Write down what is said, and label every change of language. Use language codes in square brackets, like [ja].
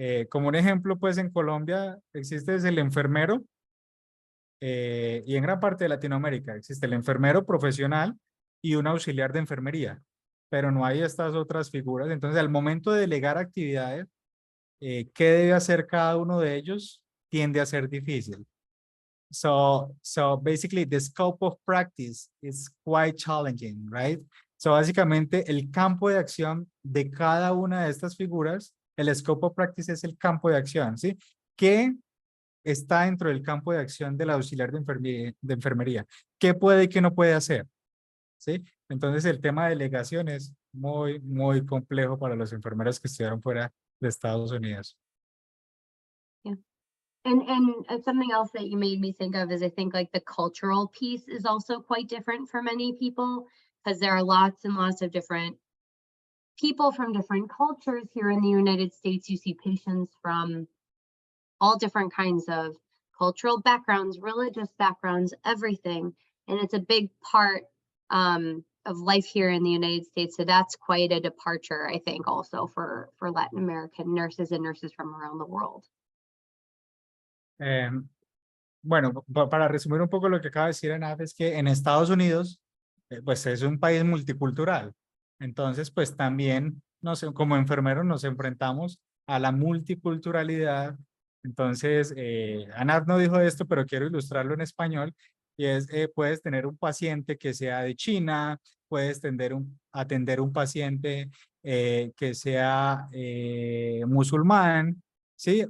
[es] Como un ejemplo, pues en Colombia existe el enfermero, y en gran parte de Latinoamérica existe el enfermero profesional y un auxiliar de enfermería, pero no hay estas otras figuras. Entonces, al momento de delegar actividades, qué debe hacer cada uno de ellos tiende a ser difícil. [en] So basically the scope of practice is quite challenging, right? [es] So básicamente el campo de acción de cada una de estas figuras, el scope of practice es el campo de acción, ¿sí? ¿Qué está dentro del campo de acción del auxiliar de enfermería? ¿Qué puede y qué no puede hacer? ¿Sí? Entonces el tema de delegación es muy, muy complejo para los enfermeros que estudiaron fuera de Estados Unidos. [en] Yeah. And something else that you made me think of is I think like the cultural piece is also quite different for many people, because there are lots and lots of different people from different cultures here in the United States. You see patients from all different kinds of cultural backgrounds, religious backgrounds, everything. And it's a big part of life here in the United States. So that's quite a departure, I think, also for Latin American nurses and nurses from around the world. [es] Bueno, para resumir un poco lo que acaba de decir Anaf, es que en Estados Unidos, pues es un país multicultural. Entonces, pues también, como enfermeros nos enfrentamos a la multiculturalidad. Entonces, Anat no dijo esto, pero quiero ilustrarlo en español, y es, puedes tener un paciente que sea de China, puedes atender un paciente que sea musulmán, ¿sí?